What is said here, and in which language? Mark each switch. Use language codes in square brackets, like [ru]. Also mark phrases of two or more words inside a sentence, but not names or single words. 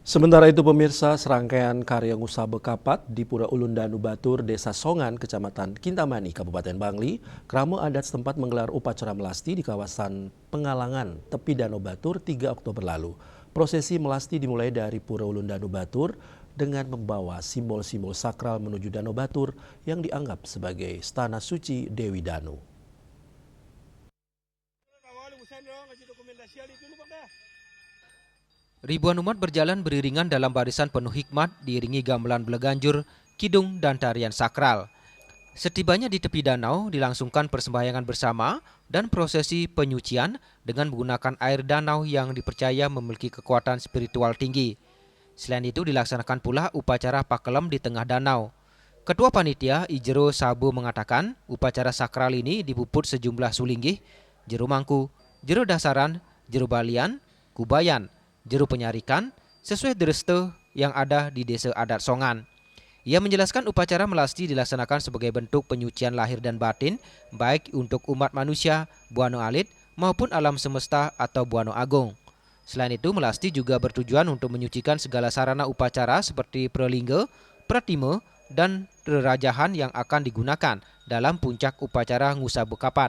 [id] Sementara itu pemirsa, serangkaian karya Ngusa Bekapat di Pura Ulun Danu Batur, Desa Songan, Kecamatan Kintamani, Kabupaten Bangli, Kramo adat setempat menggelar upacara melasti di kawasan Pengalangan, tepi Danau Batur 3 Oktober lalu. Prosesi melasti dimulai dari Pura Ulun Danu Batur dengan membawa simbol-simbol sakral menuju Danau Batur yang dianggap sebagai stana suci Dewi Danu. Ribuan umat berjalan beriringan dalam barisan penuh hikmat diiringi gamelan beleganjur, kidung, dan tarian sakral. Setibanya di tepi danau dilangsungkan persembahyangan bersama dan prosesi penyucian dengan menggunakan air danau yang dipercaya memiliki kekuatan spiritual tinggi. Selain itu dilaksanakan pula upacara pakelem di tengah danau. Ketua Panitia Ijero Sabu mengatakan upacara sakral ini dipuput sejumlah sulinggih, jero mangku, jero dasaran, jero balian, kubayan, jero penyarikan, sesuai dereste yang ada di desa adat Songan. Ia menjelaskan upacara melasti dilaksanakan sebagai bentuk penyucian lahir dan batin, baik untuk umat manusia, [ban] Buano Alit, [id] maupun alam semesta atau [ban] Buano Agung. [id] Selain itu, melasti juga bertujuan untuk menyucikan segala sarana upacara seperti pralingga, pratime, dan rerajahan yang akan digunakan dalam puncak upacara Ngusa Bekapat.